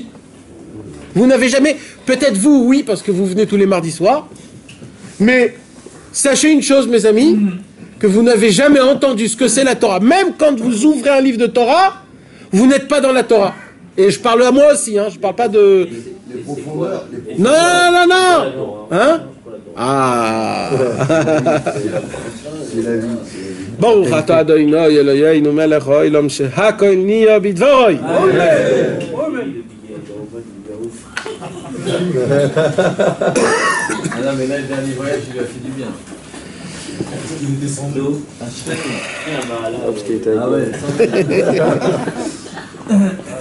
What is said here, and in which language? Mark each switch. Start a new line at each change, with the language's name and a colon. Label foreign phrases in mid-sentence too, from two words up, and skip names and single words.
French: Vous n'avez jamais, peut-être vous, oui, parce que vous venez tous les mardis soirs, mais sachez une chose, mes amis, que vous n'avez jamais entendu ce que c'est la Torah. Même quand vous ouvrez un livre de Torah, vous n'êtes pas dans la Torah. Et je parle à moi aussi, hein, je ne parle pas de... Les profondeurs. Non, non, non. Hein? Ah. C'est la vie.
Hebrew: ברוך אתה אדוני אלוהינו מלך העולם שהכל נהיה בדברו.
French: Ah non, mais là, le dernier voyage, il lui a fait du bien. Il est descendu. Ah ouais.